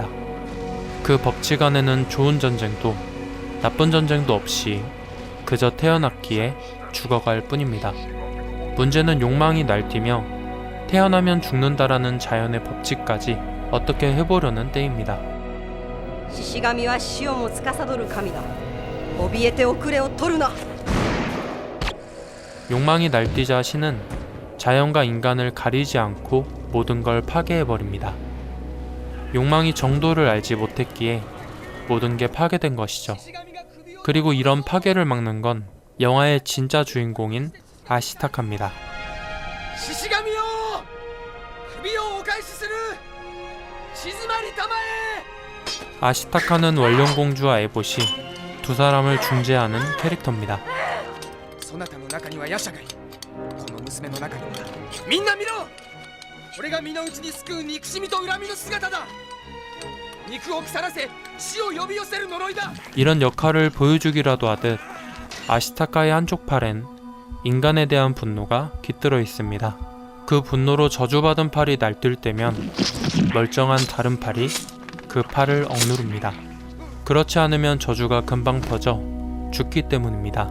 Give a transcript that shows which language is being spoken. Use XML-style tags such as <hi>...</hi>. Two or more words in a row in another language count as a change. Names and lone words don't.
<ko>그 법칙 안에는 좋은 전쟁도 나쁜 전쟁도 없이 그저 태어났기에 죽어갈 뿐입니다. 문제는 욕망이 날뛰며 태어나면 죽는다라는 자연의 법칙까지 어떻게 해보려는 때입니다.</ko> <ja>獅子神は死をも司る神だ。怯えて遅れを取るな。</ja> <ko>욕망이 날뛰자 신은 자연과 인간을 가리지 않고 모든 걸 파괴해버립니다. 욕망이 정도를 알지 못했기에 모든 게 파괴된 것이죠. 그리고 이런 파괴를 막는 건 영화의 진짜 주인공인 아시타카입니다.</ko> <ja>獅子神よ、首をお返しする。静まりたまえ。</ja> <ko>아시타카는 원룡공주와 에봇이 두 사람을 중재하는 캐릭터입니다.</ko> <ja>そなたの中には夜叉がいる。この娘の中にはみんな見ろ。俺が身の内に救う憎しみと恨みの姿だ。肉を腐らせ死を呼び寄せる呪いだ。</ja> <ko>이런 역할을 보여주기라도 하듯 아시타카의 한쪽 팔엔 인간에 대한 분노가 깃들어 있습니다. 그 분노로 저주받은 팔이 날뛸 때면 멀쩡한 다른 팔이 그 팔을 억누릅니다. 그렇지 않으면 저주가 금방 퍼져 죽기 때문입니다.</ko>